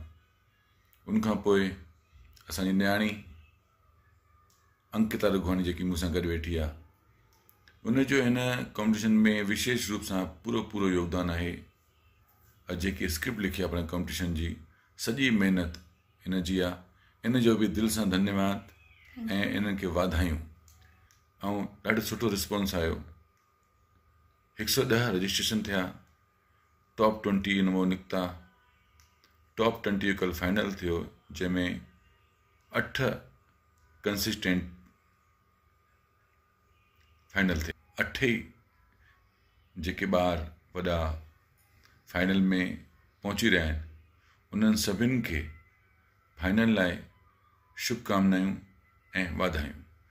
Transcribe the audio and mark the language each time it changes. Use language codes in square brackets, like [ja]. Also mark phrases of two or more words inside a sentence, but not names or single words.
[sd] उनखां पोइ असांजी न्याणी अंकिता रुघवानी जेकी मूंसां गॾु वेठी आहे, उनजो हिन कॉम्पिटिशन में विशेष रूप सां पूरो योगदान आहे। जेकी स्क्रिप्ट लिखी आहे पंहिंजे कॉम्पिटिशन जी, सॼी महिनत हिन जी आहे। इन जो बि दिलि सां धन्यवाद ऐं इन्हनि खे वाधायूं। ऐं ॾाढो सुठो रिस्पॉन्स आयो। 110 रजिस्ट्रेशन थिया, टॉप 20 नमो निकिता। टॉप 20 जो कल फाइनल थियो, जंहिंमें 8 [en] consistent final [sd] थे। 8 ई जेके ॿार वॾा फाइनल में पहुची रहिया आहिनि, उन्हनि सभिनि खे फाइनल लाइ शुभकामनायूं ऐं वाधायूं।